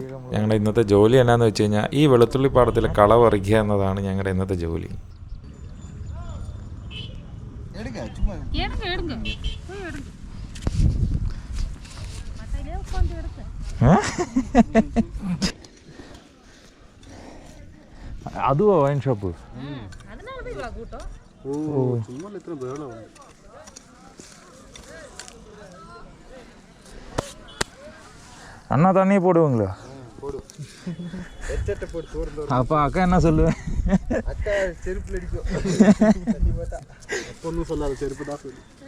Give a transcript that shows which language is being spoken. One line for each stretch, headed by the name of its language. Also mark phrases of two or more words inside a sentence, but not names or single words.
Malayalam: ഞങ്ങളുടെ ഇന്നത്തെ ജോലി എന്നാന്ന് വെച്ച് കഴിഞ്ഞാൽ ഈ വെളുത്തുള്ളി പാടത്തിൽ കള പറിക്കുക എന്നതാണ് ഞങ്ങളുടെ ഇന്നത്തെ ജോലി. അതുവോ
English: wine shop?
Tamil: அண்ணா தண்ணி போடுவீங்களா? அப்போ அக்கா என்ன சொல்லுவேன்? அக்கா செருப்பு அடிக்கும். ஒன்றும் சொல்லாத, செருப்பு தான் சொல்லு.